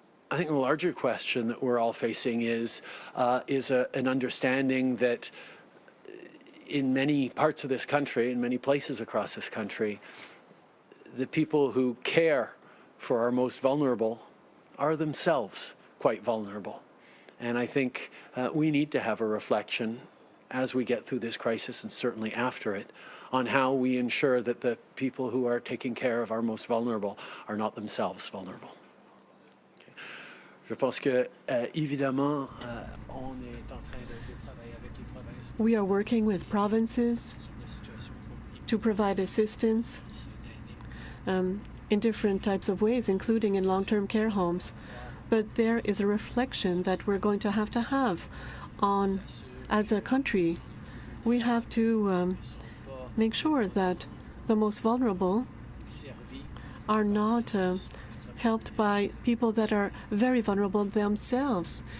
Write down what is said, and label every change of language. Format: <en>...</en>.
<en>I think the larger question that we're all facing is an understanding that in many parts of this country, in many places across this country, the people who care for our most vulnerable are themselves quite vulnerable. And I think we need to have a reflection as we get through this crisis and certainly after it on how we ensure that the people who are taking care of our most vulnerable are not themselves vulnerable.</en> <fr>Je pense que, évidemment, on est en train de travailler avec les provinces.</fr> <en>We are working with provinces to provide assistance in different types of ways, including in long-term care homes. But there is a reflection that we're going to have on, as a country, we have to make sure that the most vulnerable are not helped by people that are very vulnerable themselves.</en>